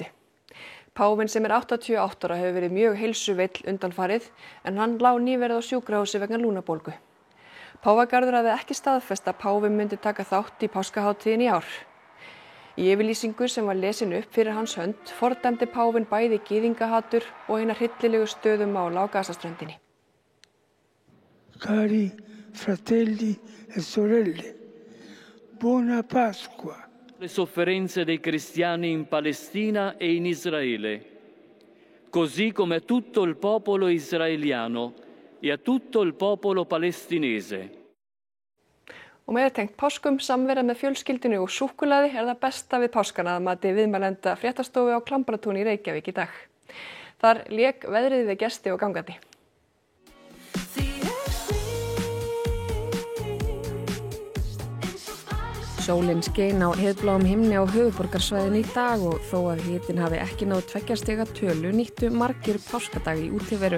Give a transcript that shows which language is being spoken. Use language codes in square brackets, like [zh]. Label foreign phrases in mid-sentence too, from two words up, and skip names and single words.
[is] Páfinn sem 88 ára hefur verið mjög heilsuveill undanfarið en hann lá nýverið á sjúkrahúsi vegna lungnabólgu. Páfagarður hafði ekki staðfest að Páfinn myndi taka þátt í páskahátíðinni í ár. Í yfirlýsingu sem var lesin upp fyrir hans hönd fordæmdi Páfinn bæði gyðingahatur og hina hryllilegu stöðumála á Gazaströndinni. [it] Cari fratelli e sorelle, buona Pasqua. Le sofferenze dei cristiani in Palestina e in Israele, così come a tutto il popolo israeliano e a tutto il popolo palestinese. [is] Og með tengt páskum, samvera með fjölskyldunni og súkkulaði það besta við páskana að mati viðmælenda fréttastofu á Klambratúni í Reykjavík í dag. Þar lék veðrið við gesti og gangandi. Sólin skein á heiðbláum himni á höfuðborgarsvæðinu í dag og þó að hitinn hafi ekki náð 2 stiga tölu nýttu margir páskadag í útiveru.